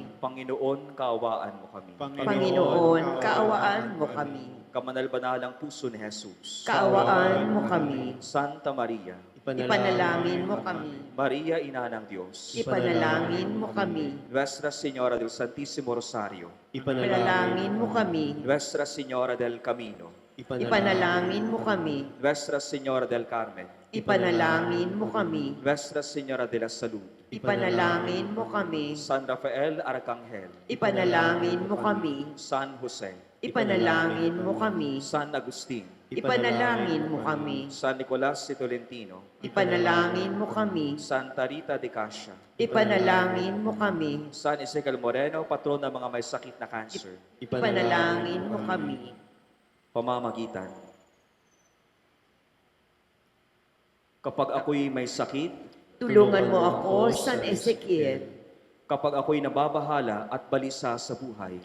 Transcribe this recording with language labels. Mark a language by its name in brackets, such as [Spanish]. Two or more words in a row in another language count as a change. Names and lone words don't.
[Filipino] Panginoon, kaawaan mo kami. Panginoon, kaawaan mo kami. Kamanal-banalang puso ni Jesus. Kaawaan mo kami. Santa Maria, Ipanalangin mo kami. Maria, Ina ng Diyos. Ipanalangin mo kami. Nuestra Señora del Santísimo Rosario. Ipanalangin mo kami. Nuestra Señora del Camino. Ipanalangin mo kami. Nuestra Señora del Carmen. Ipanalangin mo kami. Nuestra Señora de la Salud. Ipanalangin mo kami. San Rafael Arcangel. Ipanalangin mo kami. San Jose. Ipanalangin mo kami. San Agustin. Ipanalangin mo kami. San Nicolas de Tolentino. Ipanalangin mo kami. Santa Rita de Cascia. Ipanalangin mo kami. San Ezekiel Moreno, patron ng mga may sakit na cancer. Ipanalangin mo kami. Pamamagitan. Kapag ako'y may sakit, Tulungan mo ako, San Ezekiel. kapag ako'y nababahala at balisa sa buhay,